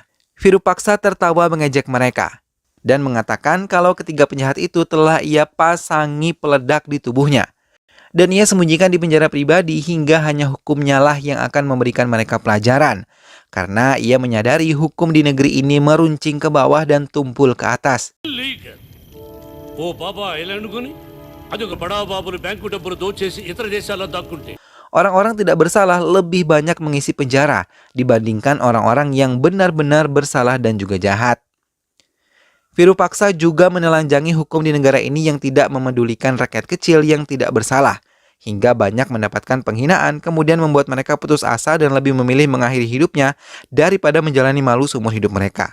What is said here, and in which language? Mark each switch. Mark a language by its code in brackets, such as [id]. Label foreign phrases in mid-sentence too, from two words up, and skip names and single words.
[id] Virupaksa tertawa mengejek mereka dan mengatakan kalau ketiga penjahat itu telah ia pasangi peledak di tubuhnya. Dan ia sembunyikan di penjara pribadi hingga hanya hukumnya lah yang akan memberikan mereka pelajaran. Karena ia menyadari hukum di negeri ini meruncing ke bawah dan tumpul ke atas. [te] ఓ బాబా ఇలా అనుకుని అదొక బడా బాబులు బ్యాంకు డబ్బులు దోచేసి ఇతర దేశాల్లో దాక్కుంటే [id] Orang-orang tidak bersalah lebih banyak mengisi penjara dibandingkan orang-orang yang benar-benar bersalah dan juga jahat. Virupaksa juga menelanjangi hukum di negara ini yang tidak memedulikan rakyat kecil yang tidak bersalah, hingga banyak mendapatkan penghinaan, kemudian membuat mereka putus asa dan lebih memilih mengakhiri hidupnya daripada menjalani malu seumur hidup mereka.